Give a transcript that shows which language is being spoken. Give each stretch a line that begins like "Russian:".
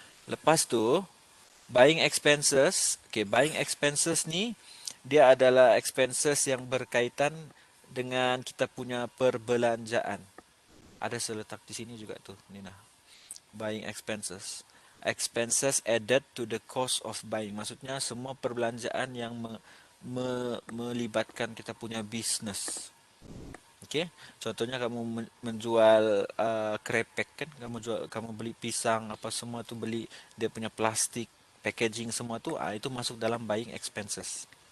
Malay: Lepas tu buying expenses. Okey, buying expenses ni dia adalah expenses yang berkaitan dengan kita punya perbelanjaan. Ada seletak di sini juga tuh, Nina. Buying expenses.
English: Expenses added to the cost of buying.
Malay: Maksudnya semua perbelanjaan yang melibatkan kita punya bisnes. Okey, contohnya kamu menjual krepek kan, kamu beli pisang apa semua tu beli dia punya plastik, packaging semua tu, itu masuk dalam buying expenses.